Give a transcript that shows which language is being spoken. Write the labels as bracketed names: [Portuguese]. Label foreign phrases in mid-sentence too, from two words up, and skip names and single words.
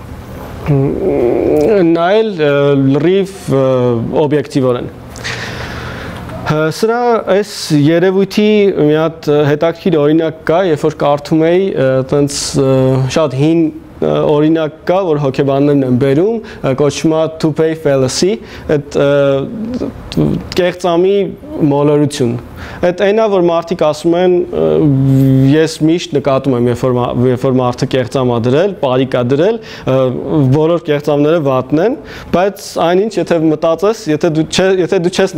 [Armenian] նայել լրիվ օբյեկտիվորեն։ Սրա այս երևույթի մի հատ հետաքրքիր օրինակ կա, երբ որ կարդում էի, տենց շատ հին օրինակ կա, որ հոգեբաններն են բերում, կոչվում է [English] to pay fallacy, [Armenian] այդ կեղծամի մոլորություն։ Այդ այնն է, որ մարդիկ ասում են, ես միշտ նկատում եմ, երբ որ մարդը կեղծամ է դրել, պարիկ է դրել, բոլոր կեղծամները վատն են, բայց այնինչ եթե մտածես, եթե դու չես